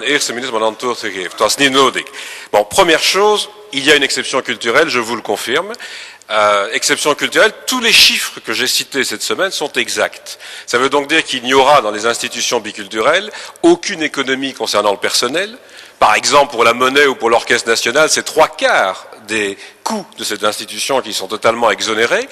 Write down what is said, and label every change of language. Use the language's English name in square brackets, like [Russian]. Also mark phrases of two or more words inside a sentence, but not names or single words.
[Dutch] eerste minister mijn antwoord gegeven. Het was niet nodig. [French] Bon, première chose, il y a une exception culturelle, je vous le confirme. Exception culturelle, tous les chiffres que j'ai cités cette semaine sont exacts. Ça veut donc dire qu'il n'y aura dans les institutions biculturelles aucune économie concernant le personnel. Par exemple, pour la monnaie ou pour l'orchestre national, c'est 3/4 des coûts de cette institution qui sont totalement exonérés.